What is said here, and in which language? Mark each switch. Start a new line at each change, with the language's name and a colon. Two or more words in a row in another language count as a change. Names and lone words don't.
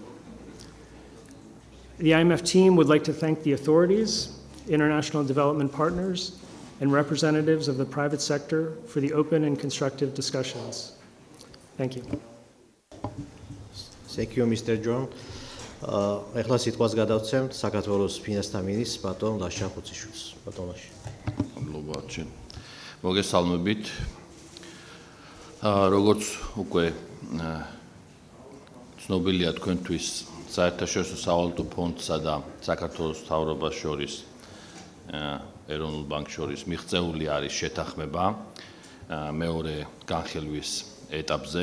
English: The IMF team would like to thank the authorities, international development partners, and representatives of the private sector for the open and constructive discussions. Thank you. Thank you, Mr. John.
Georgian: Ეხლა სიტყვას გადავცემთ საქართველოს ფინანსთა მინისტრს ბატონ ლაშა ხუციშვილს. ბატონ ლაშა. მოგესალმებით. მოგესალმებით. როგორც უკვე ცნობილია თქვენთვის, საერთაშორისო სავალუტო ფონდსა და საქართველოს მთავრობას შორის ეროვნულ ბანკს შორის მიღწეული არის შეთანხმება მეორე განხილვის ეტაპზე.